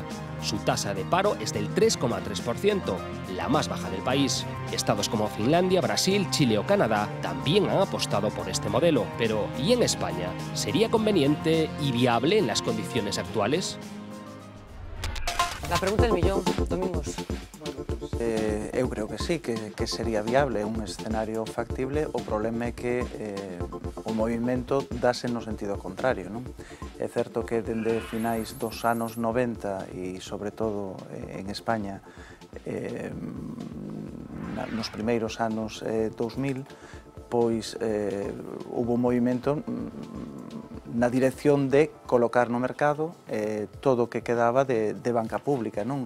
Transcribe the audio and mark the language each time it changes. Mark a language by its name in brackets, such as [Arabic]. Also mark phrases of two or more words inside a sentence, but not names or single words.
[Spanish] Su tasa de paro es del 3,3%, la más baja del país. Estados como Finlandia, Brasil, Chile o Canadá también han apostado por este modelo. Pero, ¿y en España? ¿Sería conveniente y viable en las condiciones actuales? La pregunta del millón, Domingos. Bueno, Eu creo que sí, que sería viable, un escenario factible. [Galician] O problema é que o movimento dáse no sentido contrario, non? É certo que dende finais dos anos 90 e sobre todo en España nos primeiros anos 2000 pois hubo un movimento na dirección de colocar no mercado todo o que quedaba de banca pública, non?